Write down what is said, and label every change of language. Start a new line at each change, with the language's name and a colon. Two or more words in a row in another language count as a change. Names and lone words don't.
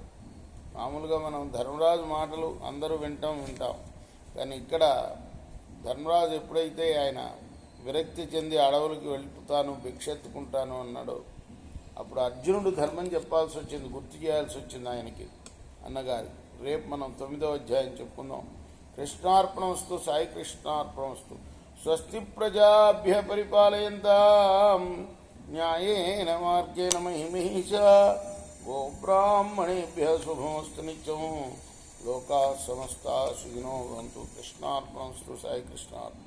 Telugu: మామూలుగా మనం ధర్మరాజు మాటలు అందరూ వింటాం, కానీ ఇక్కడ ధర్మరాజు ఎప్పుడైతే ఆయన విరక్తి చెంది అడవులకి వెళ్తాను, భిక్షెత్తుకుంటాను అన్నాడు, అప్పుడు అర్జునుడు ధర్మం చెప్పాల్సి వచ్చింది, గుర్తు చేయాల్సి వచ్చింది ఆయనకి అన్నగారి. రేపు మనం 9వ అధ్యాయం చెప్పుకుందాం. కృష్ణార్పణమస్తు. సాయి కృష్ణార్పణమస్తు.
Sanskrit: స్వస్తి ప్రజాభ్య పరిపాలయంతాం న్యాయేన మార్గేణ మహిమహీషా. గోబ్రాహ్మణేభ్య శుభమస్తు నిత్యం. లోకా సమస్తా సుఖినో భవంతు. కృష్ణార్పణమస్తు.
Telugu: సాయి కృష్ణార్పణ.